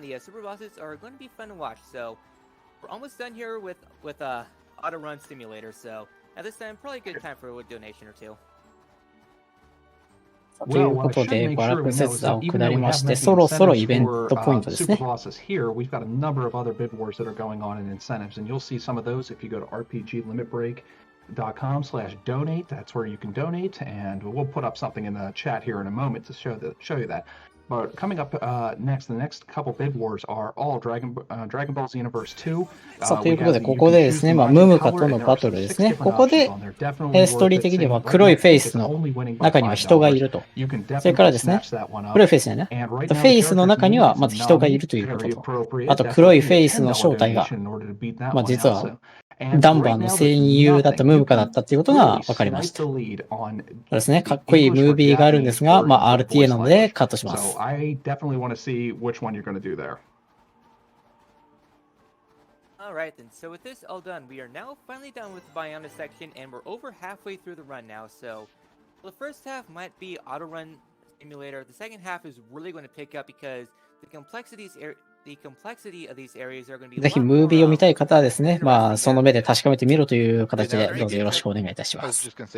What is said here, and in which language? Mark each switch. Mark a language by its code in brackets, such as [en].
[en] The super bosses are going to be fun to watch. So we're almost done here with auto run simulator. So at this time, probably a good time for a donation or two. [ja] ということで、バラク切断を下りまして、そろそろイベントポイントですね。 [en] We've got a number of other bid wars that are going on in incentives, and you'll see some of those if you go to rpglimitbreak.com/donate. That's where you can donate, and we'll put up something in the chat here in a moment to show you that. But coming up next, the next couple bid wars are all Dragon Ball Xenoverse 2. [ja] さあ、ということで、ここでですね、まあ、ムムカとのバトルですね。ここで、ストーリー的には黒いフェイスの中には人がいると。それからですね、黒いフェイスだよね。フェイスの中にはまず人がいるということと。あと、黒いフェイスの正体が、まあ、実は、ダンバーの戦友だったムムカだったっていうことが分かりました。そうですね、かっこいいムービーがあるんですが、まあ、RTA なのでカットします。 [en] I definitely want to see which one you're going to do there. Alright then, so with this all done, we are now finally done with the Biona section, and we're over halfway through the run now, so the first half might be auto run simulator. The second half is really going to pick up because the complexity of these areas are going to be [ja] ぜひムービーを見たい方はですね、まあ、その目で確かめてみろという形で、どうぞよろしくお願いいたします。